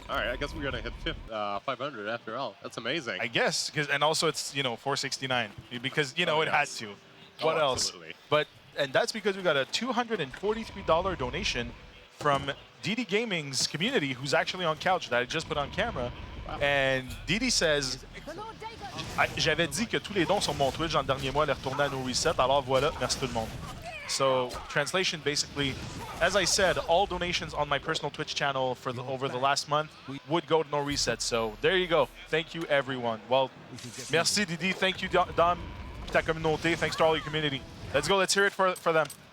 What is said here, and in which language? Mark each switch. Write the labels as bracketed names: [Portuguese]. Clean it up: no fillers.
[English] All right, I guess we're gonna hit 500 after all. That's amazing. I guess, and also it's 469 because it yes. had to. What else? Absolutely. And that's because we got a $243 donation from DD Gaming's community, who's actually on couch that I just put on camera. Wow. [French] And DD says, j'avais dit que tous les dons sur mon Twitch dans le dernier mois les retournaient à NoReset. Alors voilà, merci tout le monde. [English] So translation basically, as I said, all donations on my personal Twitch channel for over the last month would go to NoReset. So there you go. Thank you everyone. Well, merci Didi. Thank you Dom, [French] ta communauté. [English] Thanks to all your community. Let's go. Let's hear it for them.